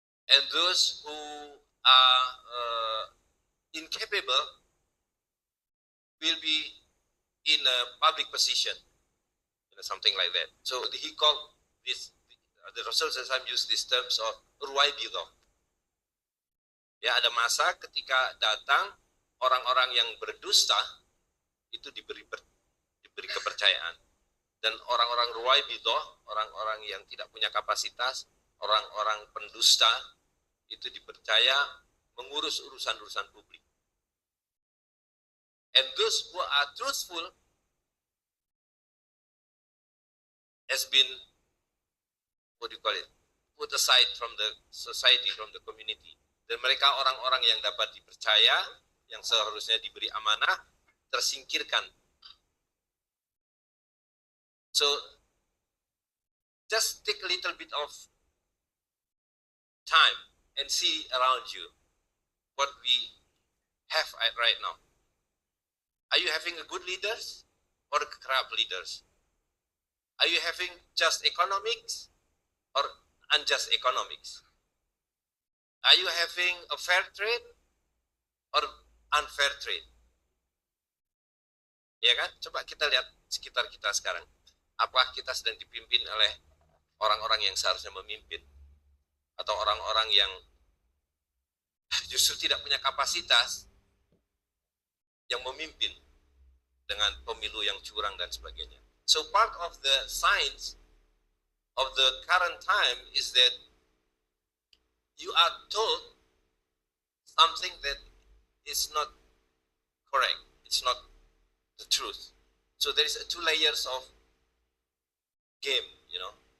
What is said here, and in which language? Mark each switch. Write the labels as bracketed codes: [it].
[en] and those who are incapable will be in a public position, something like that. So he called this, the Rasul Sallallahu used these terms of ruwai bidah. [id] Ya, ada masa ketika datang orang-orang yang berdusta itu diberi kepercayaan, dan orang-orang ruwai bidah, orang-orang yang tidak punya kapasitas, orang-orang pendusta itu dipercaya mengurus urusan-urusan publik. [en] And those who are truthful has been, put aside from the society, from the community. [id] Dan mereka orang-orang yang dapat dipercaya, yang seharusnya diberi amanah, tersingkirkan. [en] So, just take a little bit of time and see around you what we have right now. Are you having a good leaders or crap leaders? Are you having just economics or unjust economics? Are you having a fair trade or unfair trade? [id] Ya kan? Coba kita lihat sekitar kita sekarang. Apakah kita sedang dipimpin oleh orang-orang yang seharusnya memimpin? Atau orang-orang yang justru tidak punya kapasitas yang memimpin dengan pemilu yang curang dan sebagainya. [en] So part of the science of the current time is that you are told something that is not correct. It's not the truth. So there is two layers of game, you know.